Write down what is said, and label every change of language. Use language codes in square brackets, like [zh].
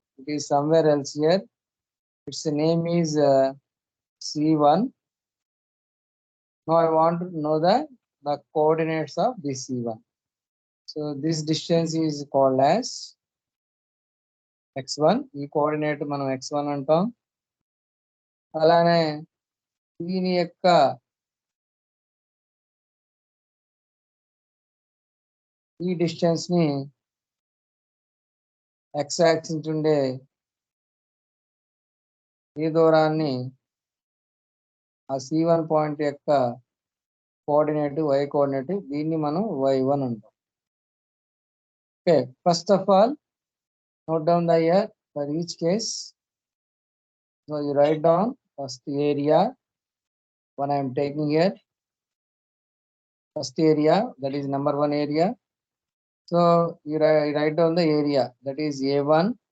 [en] It is somewhere else here. Its name is C1. Now I want to know the coordinates of this C1. So this distance is called as x1. [te] ఈ coordinate మనం x1 అంటాం. అలానే దీని యొక్క ఈ distance ని x axis ఉండే ఈ దూరాన్ని ఆ C1 పాయింట్ యొక్క కోఆర్డినేట్ y కోఆర్డినేట్ దీన్ని మనం y1 అంటాం. [en] Okay, first of all note down the year for each case. So you write down first area, one I am taking here. First area, that is number 1 area. So you write down the area, that is A1.